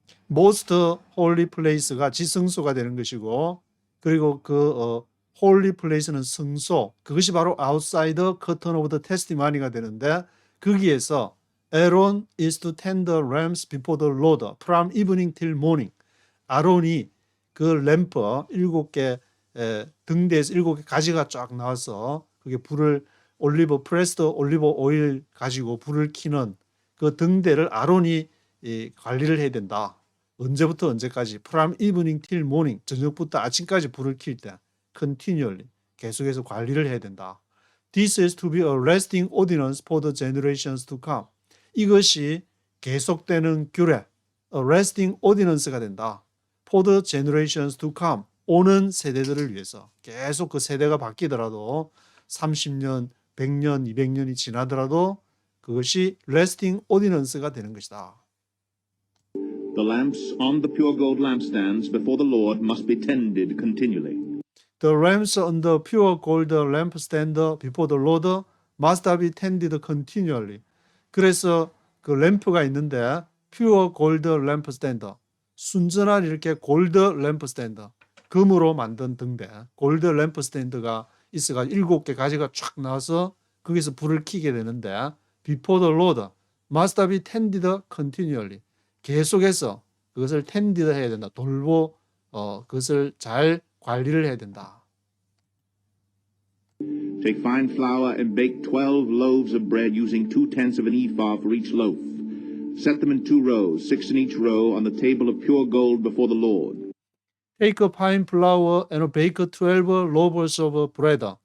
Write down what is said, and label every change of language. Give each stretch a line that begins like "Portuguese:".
English: most holy place가
Korean: 지성소가 되는 것이고, 그리고 그
English: holy place는
Korean: 성소, 그것이 바로
English: outside the curtain of the testimony가
Korean: 되는데, 거기에서
English: Aaron is to tend the lamps before the Lord from evening till morning.
Korean: 아론이 그 램프 7개 등대에서 7개 가지가 쫙 나와서 그게 불을 프레스드 올리브 오일 가지고 불을 켜는 그 등대를 아론이 관리를 해야 된다. 언제부터 언제까지?
English: From evening till morning.
Korean: 저녁부터 아침까지 불을 켤 때 continually 계속해서 관리를 해야 된다.
English: This is to be a lasting ordinance for the generations to come.
Korean: 이것이 계속되는 규례,
English: a lasting ordinance
Korean: 가 된다.
English: For the generations to come.
Korean: 오는 세대들을 위해서. 계속 그 세대가 바뀌더라도 30년, 100년, 200년이 지나더라도 그것이 lasting ordinance가 되는 것이다.
English: The lamps on the pure gold lampstands before the Lord must be tended continually. The lamps on the pure gold lampstand before the Lord must be tended continually.
Korean: 그래서 그 램프가 있는데
English: pure gold lampstand,
Korean: 순전한 이렇게 골드 램프스탠드, 금으로 만든 등대, 골드 램프스탠드가 있어가지고 7개 가지가 쫙 나와서 거기서 불을 켜게 되는데
English: before the Lord must be tended continually.
Korean: 계속해서 그것을 tended 해야 된다. 그것을 잘 관리를 해야 된다.
English: Take fine flour and bake 12 loaves of bread using 2/10 of an ephah for each loaf. Set them in 2 rows, 6 in each row, on the table of pure gold before the Lord. Take a fine flour and bake 12 loaves of bread.